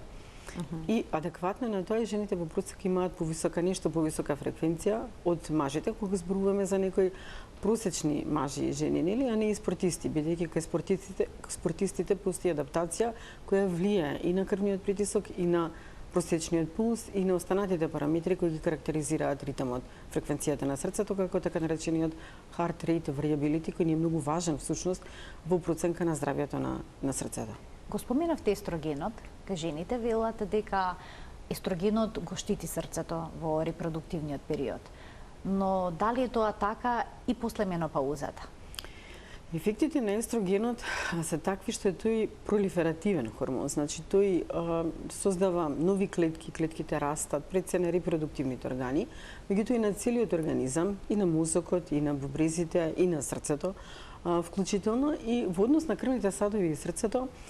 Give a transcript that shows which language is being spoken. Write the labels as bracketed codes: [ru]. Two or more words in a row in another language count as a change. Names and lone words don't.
[mk] И адекватно на тоа жените во просек имаат нешто повисока фреквенција од мажите, кога зборуваме за некои просечни мажи и жени, нели, а не и спортисти, бидејќи кај спортистите постои адаптација која влијае и на крвниот притисок, и на просечниот пулс, и на останатите параметри кои ги карактеризираат ритмот, фреквенцијата на срцето, како така наречениот [en] heart rate variability, [mk] кој е многу важен всушност во проценка на здравието на срцето. Го споменавте естрогенот, кај жените велат дека естрогенот го штити срцето во репродуктивниот период. Но дали е тоа така и после менопаузата? Ефектите на естрогенот се такви што е тој пролиферативен хормон, значи тој создава нови клетки, клетките растат пред се на репродуктивните органи, меѓутоа и на целиот организам, и на мозокот, и на бубрезите, и на срцето, вклучително и во однос на крвните садови и срцето.